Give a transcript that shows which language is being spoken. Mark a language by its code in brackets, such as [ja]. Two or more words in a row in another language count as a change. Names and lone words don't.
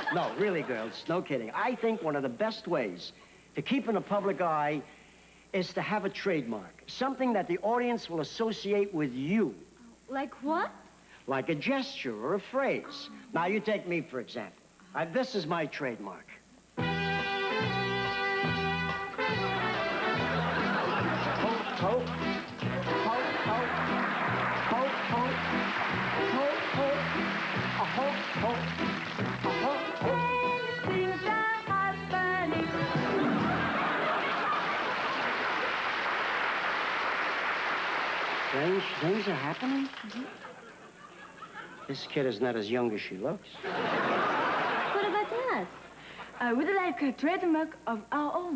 [en] No, really, girls, no kidding. I think one of the best ways to keep in the public eye is to have a trademark. Something that the audience will associate with you. Like what? Like a gesture or a phrase. Now, you take me, for example. This is my trademark. Ho, ho, ho, ho, ho, ho, ho, ho, a ho, ho, a ho, ho. Things are happening. Strange things are happening? Mm-hmm. This kid is not as young as she looks. What about that? We'd like a trademark of our own.